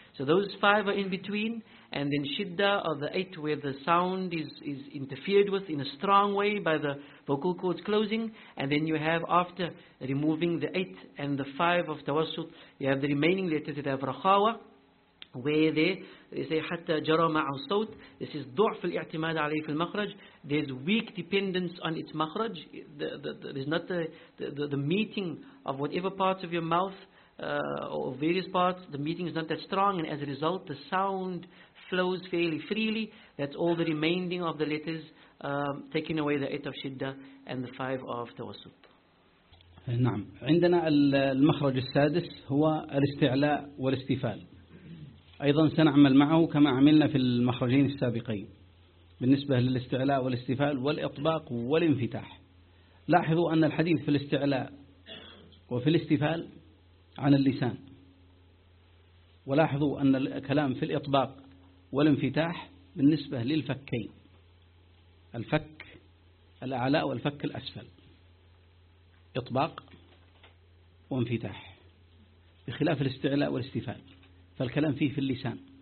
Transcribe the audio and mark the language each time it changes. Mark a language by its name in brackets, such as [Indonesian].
[English] So those five are in between, and then shiddah are the eight where the sound is interfered with in a strong way by the vocal cords closing, and then you have, after removing the eight and the five of tawassut, you have the remaining letters that have rakhawa, where they say [Arabic] حتى جرى مع الصوت. [English] This is [Arabic] ضعف الاعتماد عليه في المخرج. [English] There's weak dependence on its makhraj. There's not the meeting of whatever parts of your mouth or various parts. The meeting is not that strong, and as a result, the sound flows fairly freely. That's all the remaining of the letters, taking away the eight of shiddah and the five of tawassut. [Arabic] نعم. عندنا المخرج السادس هو الاستعلاء والاستفال. أيضا سنعمل معه كما عملنا في المخرجين السابقين بالنسبة للاستعلاء والاستفال والإطباق والانفتاح. لاحظوا أن الحديث في الاستعلاء وفي الاستفال عن اللسان، ولاحظوا أن الكلام في الإطباق والانفتاح بالنسبة للفكين، الفك الأعلى والفك الأسفل، إطباق وانفتاح، بخلاف الاستعلاء والاستفال فالكلام فيه في اللسان.